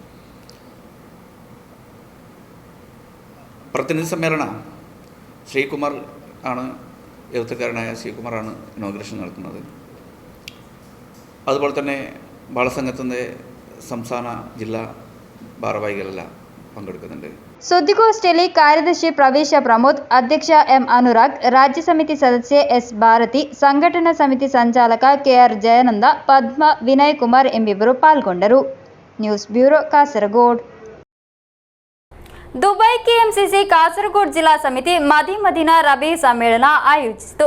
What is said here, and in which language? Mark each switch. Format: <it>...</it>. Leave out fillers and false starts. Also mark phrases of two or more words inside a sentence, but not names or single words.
<ml>പ്രതിനിധി സമ്മേളനം ശ്രീകുമാർ ആണ്, എഴുത്തുകാരനായ ശ്രീകുമാറാണ് ഇനോഗ്രേഷൻ നടത്തുന്നത്. അതുപോലെ തന്നെ ബാലസംഘത്തിൻ്റെ സംസ്ഥാന ജില്ലാ ഭാരവാഹികളെല്ലാം പങ്കെടുക്കുന്നുണ്ട്.</ml> <kn>ಸುದ್ದಿಗೋಷ್ಠಿಯಲ್ಲಿ ಕಾರ್ಯದರ್ಶಿ ಪ್ರವೇಶ ಪ್ರಮೋದ್, ಅಧ್ಯಕ್ಷ ಎಂ ಅನುರಾಗ್, ರಾಜ್ಯ ಸಮಿತಿ ಸದಸ್ಯೆ ಎಸ್ ಭಾರತಿ, ಸಂಘಟನಾ ಸಮಿತಿ ಸಂಚಾಲಕ ಕೆಆರ್ ಜಯಾನಂದ, ಪದ್ಮ, ವಿನಯ್ ಕುಮಾರ್ ಎಂಬಿಬ್ಬರು ಪಾಲ್ಗೊಂಡರು.</kn> <en>news bureau,</en> <kn>ಕಾಸರಗೋಡು. ದುಬೈ ಕೆಎಂಸಿಸಿ ಕಾಸರಗೋಡು ಜಿಲ್ಲಾ ಸಮಿತಿ ಮದೀನಾ ರಬಿ ಸಮ್ಮೇಳನ ಆಯೋಜಿಸಿತು.</kn>